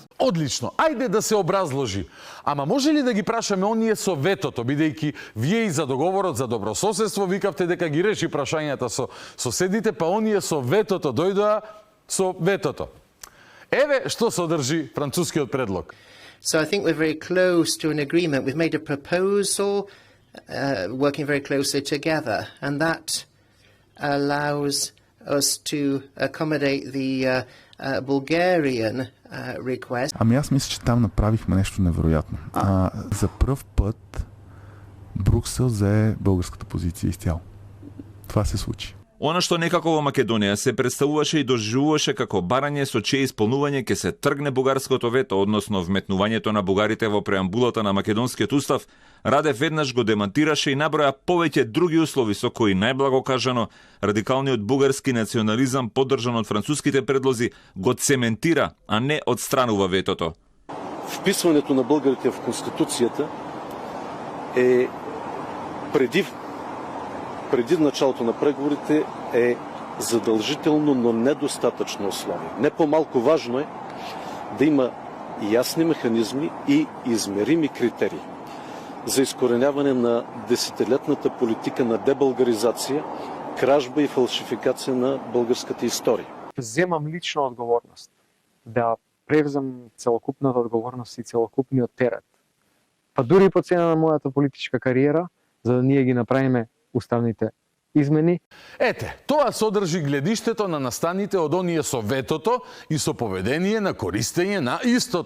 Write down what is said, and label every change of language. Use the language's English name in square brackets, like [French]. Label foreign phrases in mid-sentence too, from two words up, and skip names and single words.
[Macedonian] Одлично, ајде да се образложи. Ама може ли да ги прашаме оние со ветото, бидејќи вие и за договорот за добрососедство викавте дека ги реши прашањата со соседите, па оние со ветото дојдоа со ветото. Еве што содржи францускиот предлог. [English] So I think we're very close to an agreement. We've made a proposal, working very closely together, and that allows us to accommodate the Bulgarian request. [Bulgarian] Ами аз мисля, че там направихме нещо невероятно. За пръв път Бруксел взе българската позиция изцяло. Това се случи. [Macedonian] Она што некако во Македонија се представуваше и доживуваше како барање со чие исполнување ќе се тргне бугарското вето, односно вметнувањето на бугарите во преамбулата на македонскиот устав, Радев веднаш го демантираше и наброја повеќе други услови со кои најблаго кажано радикалниот бугарски национализам поддржан од француските предлози го цементира, а не одстранува ветото. [Bulgarian] Вписването на българите в Конституцијата е преди началото на преговорите е задължително, но недостатъчно условие. Не по-малко важно е да има ясни механизми и измерими критерии за изкореняване на десетилетната политика на дебългаризация, кражба и фалшификация на българската история. [Macedonian] Земам лично одговорност да превзем целокупната одговорност и целокупниот терет. Па дури и по цена на мојата политичка кариера, за да ние ги направиме уставните измени. Ете, тоа содржи гледиштето на настаните од оние со ветото и со поведение на користење на истото.